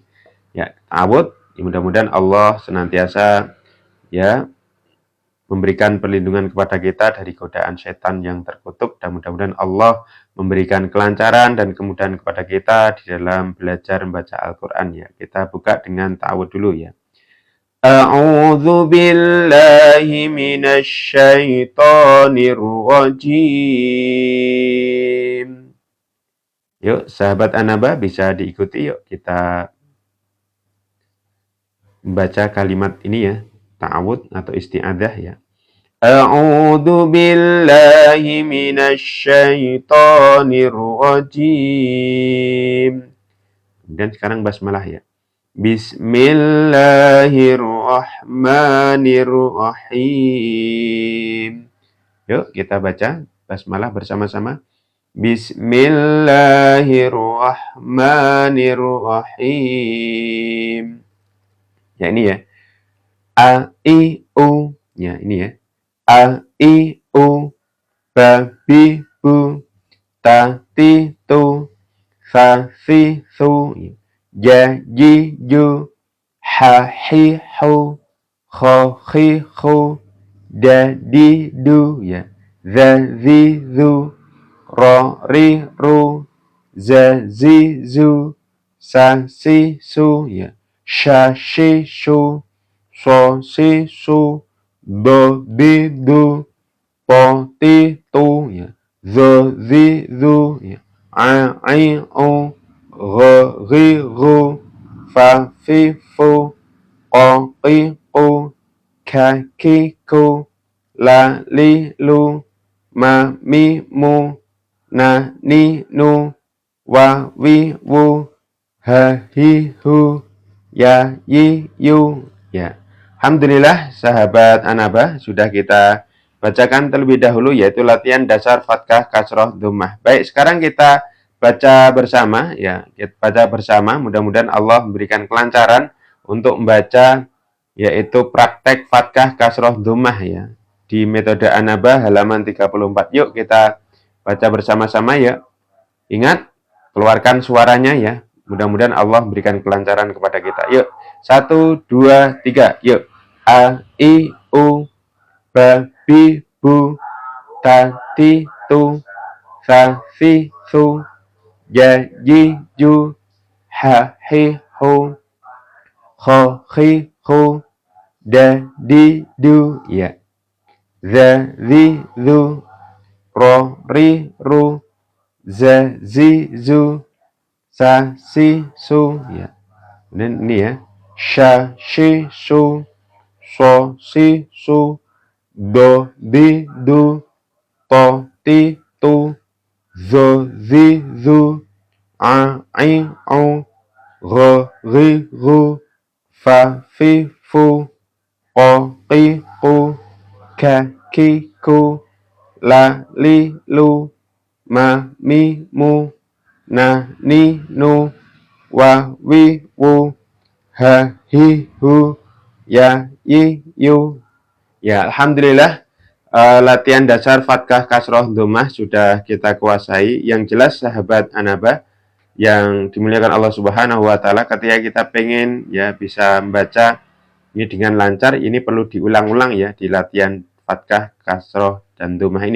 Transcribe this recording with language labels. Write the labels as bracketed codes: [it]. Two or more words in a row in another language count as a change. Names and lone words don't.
[id] Ya, ta'awud, ya, mudah-mudahan Allah senantiasa ya memberikan perlindungan kepada kita dari godaan setan yang terkutuk, dan mudah-mudahan Allah memberikan kelancaran dan kemudahan kepada kita di dalam belajar membaca Al-Qur'an ya. Kita buka dengan ta'awud dulu ya. [ar] أعوذ بالله من الشيطان الرجيم. [id] Yuk, sahabat Anaba bisa diikuti yuk kita membaca kalimat ini ya, ta'awud atau isti'adzah ya. [ar] أعوذ بالله من الشيطان الرجيم. [id] Kemudian sekarang basmalah ya. Bismillahirrahmanirrahim. Yuk kita baca basmalah bersama-sama. [ar] Bismillahirrahmanirrahim. [id] Ya ini ya. A, I, U. Ya ini ya. A, I, U. Babi, bu. Ta, ti, tu. Fa, fi, su. Ja, ji, ju. Ha, hi, hu. Kho, khi, khu. Da, di, du. Ya. Za, zi, zu. Ro, ri, ru. Za, zi, zu. Sa, si, su. Ya. Sha, shi, shu. So, si, su. Do, di, du. Po, ti, tu. Ya. Zo, zi, zu. Ya. A, I, u. Gho, ri, ru. Fa, fi, fu. Ko, ki, ku. Ka, ki, ku. La, li, lu. Ma, mi, mu. Na, ni, nu. Wa, wi, wu. Ha, hi, hu. Ya, yi, yu. Ya. Alhamdulillah sahabat Anaba sudah kita bacakan terlebih dahulu yaitu latihan dasar fathah kasroh dhammah. Baik, sekarang kita baca bersama ya. Kita baca bersama, mudah-mudahan Allah memberikan kelancaran untuk membaca yaitu praktek fathah kasroh dhammah ya. Di metode Anaba halaman 34. Yuk kita baca bersama-sama ya. Ingat, keluarkan suaranya ya. Mudah-mudahan Allah memberikan kelancaran kepada kita. Yuk, 1, 2, 3. Yuk. A, I, U. Ba, bi, bu. Ta, ti, tu. Fa, fi, su. Ja, ji, ju. Ha, hi, hu. Kho, khi, khu. Da, di, du. Ya. Za, zi, zu. Ro, ri, ru. Za, zi, zu. Sa, si, su. Ya. Dan ini ya. Sha, shi, su. So, si, su. Do, di, du. To, ti, tu. Zo, zi, zu. A, I, u. Gho, ri, ru. Fa, fi, fu. Ko, ki, ku. Ka, ki, ku. La, li, lu. Ma, mi, mu. Na, ni, nu. Wa, wi, wu. Ha, hi, hu. Ya, yi, yu. Ya, Alhamdulillah latihan dasar fathah kasroh dhammah sudah kita kuasai. Yang jelas sahabat Anaba yang dimuliakan Allah [ar] سبحانه وتعالى, [id] ketika kita pengen ya bisa membaca ini dengan lancar, ini perlu diulang-ulang ya di latihan fathah kasroh dan dhammah ini.